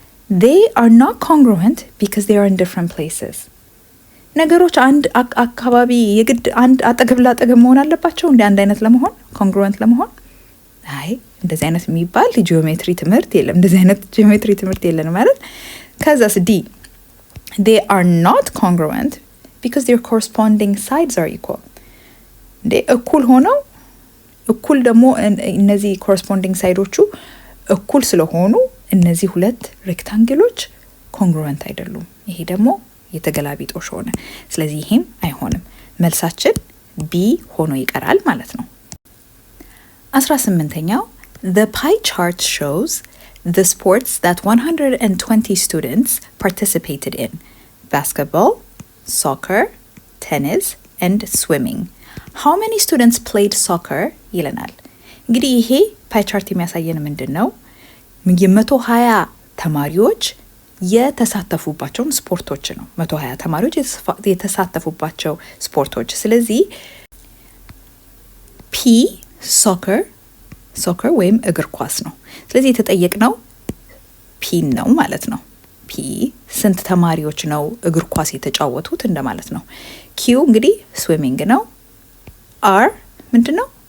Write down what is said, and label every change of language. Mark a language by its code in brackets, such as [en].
[en] they are not congruent because they are in different places. [am] ነገሮች አንድ አካባቢ የግድ አንድ አጠገብ ላጠገብ መሆን አለባቸው እንደ አንድ አይነት ለመሆን ኮንግሩዌንት ለመሆን? አይ እንደዚህ አይነት የሚባል ጂኦሜትሪ ትምህርት የለም። እንደዚህ አይነት ጂኦሜትሪ ትምህርት የለም ማለት። ከዛስ ዲ [en] they are not congruent because their corresponding sides are equal. [am] እንዴ እኩል ሆነው እኩል ደግሞ እነዚህ ኮረስፖንዲንግ ሳይዶቹ እኩል ስለሆኑ እነዚህ ሁለት ሬክታንግሎች ኮንግሩዌንት አይደሉም። ይሄ ደግሞ የተገላቢጦሽ ሆነ። ስለዚህ ይሄም አይሆንም። መልሳችን ቢ ሆኖ ይቀራል ማለት ነው። 18ኛው [en] the pie chart shows the sports that 120 students participated in: basketball, soccer, tennis and swimming. How many students played soccer? [am] ይለናል። እንግዲህ ይሄ ፓይ ቻርት የሚያሳየን ምንድነው? የ120 ተማሪዎች የተሳተፉባቸው ስፖርቶች ነው። 120 ተማሪዎች የተሳተፉባቸው ስፖርቶች። ስለዚህ ፒ ሶከር ወይም እግር ኳስ ነው። ስለዚህ የተጠየቅነው ፒ ነው ማለት ነው። ፒ ስንት ተማሪዎች ነው እግር ኳስ የተጫወቱት እንደማለት ነው። ኪው እንግዲህ ስዊሚንግ ነው። አር ምንድነው?